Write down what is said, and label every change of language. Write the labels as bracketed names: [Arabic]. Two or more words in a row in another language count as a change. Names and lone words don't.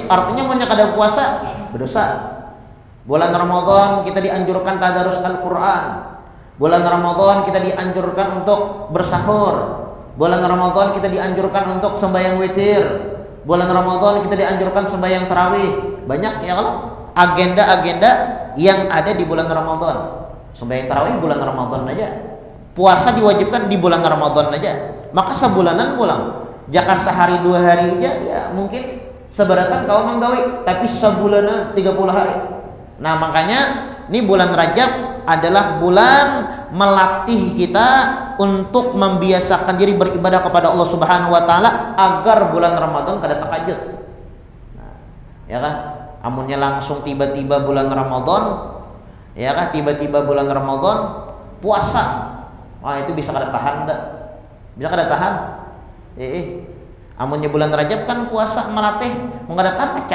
[Indonesian] Artinya banyak ada puasa berdosa. Bulan Ramadan kita dianjurkan tadarus Al-Quran. Bulan Ramadan kita dianjurkan untuk bersahur. Bulan Ramadan kita dianjurkan untuk sembahyang witir. Bulan Ramadan kita dianjurkan sembahyang tarawih. Banyak, ya kalau agenda-agenda yang ada di bulan Ramadan. [Banjar] Sembahyang tarawih bulan Ramadan aja, puasa diwajibkan di bulan Ramadan aja, maka sebulanan pulang jaka sehari 2 hari aja ya mungkin seberatan kau menggawe, tapi sebulan 30 hari. [Indonesian] Nah makanya ini bulan Rajab adalah bulan melatih kita untuk membiasakan diri beribadah kepada Allah [Arabic] سبحانه وتعالى [Indonesian] agar bulan Ramadan kada takajud. Nah, ya kan? [Banjar] Amunnya langsung tiba-tiba bulan Ramadan, ya kan? [Indonesian] Tiba-tiba bulan Ramadan puasa. Wah, itu bisa kada tahan dah. Bisa kada tahan? [Banjar] Amunnya bulan Rajab kan puasa melatih, mau kada tahan pecah.